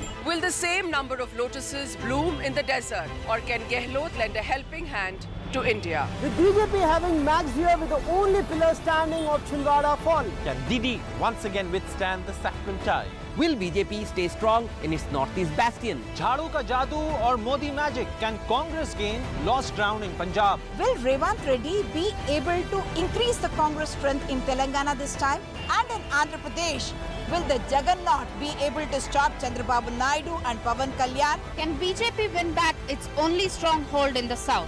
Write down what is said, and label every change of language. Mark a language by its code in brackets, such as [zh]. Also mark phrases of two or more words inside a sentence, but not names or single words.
[en] Will the same number of lotuses bloom in the desert, or can Gehlot lend a helping hand to India? With BJP having Max here with the only pillar standing of Chhindwara fall. Can Didi once again withstand the saffron tide? Will BJP stay strong in its northeast bastion? [hi] Jhadu ka jadoo [en] or Modi magic? Can Congress gain lost ground in Punjab? Will Revanth Reddy be able to increase the Congress strength in Telangana this time? And in Andhra Pradesh, will the Juggernaut be able to stop Chandrababu Naidu and Pawan Kalyan? Can BJP win back its only stronghold in the south?